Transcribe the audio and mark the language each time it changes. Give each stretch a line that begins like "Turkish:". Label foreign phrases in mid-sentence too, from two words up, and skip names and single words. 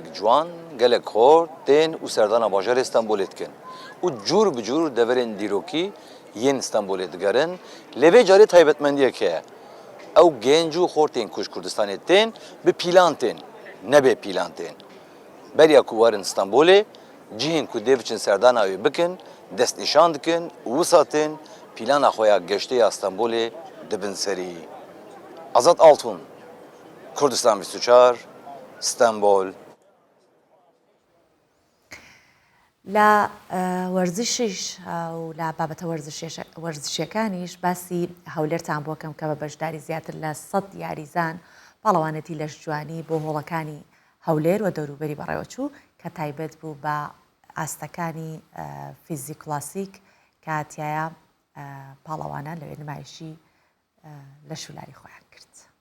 Kurdish: ciwan gelek xor tên û serdana bajarê Stenbolê dikin û cûr bi cûr deverên dîrokî yên Stenbolê digerin lê vê carê taybetmendiyek heye ew genc û xor tên ku ji Kurdistanê tên bi pîlan tên nebe pîlan tên beriya ku warin Stenbolê cihên ku dê biçin serdana wê bikin destnîşan dikin û wisa tên Plana xoya geşteya İstanbulê dibin serî. Azad Altun, Kurdistan 24, İstanbul.
Central Kurdish: لە وەرزشیش و لە بابەتە وەرزشیەکانیش باسی هەولێرتان بۆکەم کە بە بەشداری زیاتر لە 100 یاریزان پاڵەوانەتی لەش جوانی بۆ هۆڵەکانی هەولێر و دەوروبەری بەڕێوەچوو کە تایبەت بوو بە ئاستەکانی فیزیک کلاسیک کە هاتیایە پاڵەوانە لەوێ نمایشی لە شولاری خۆیان کرد.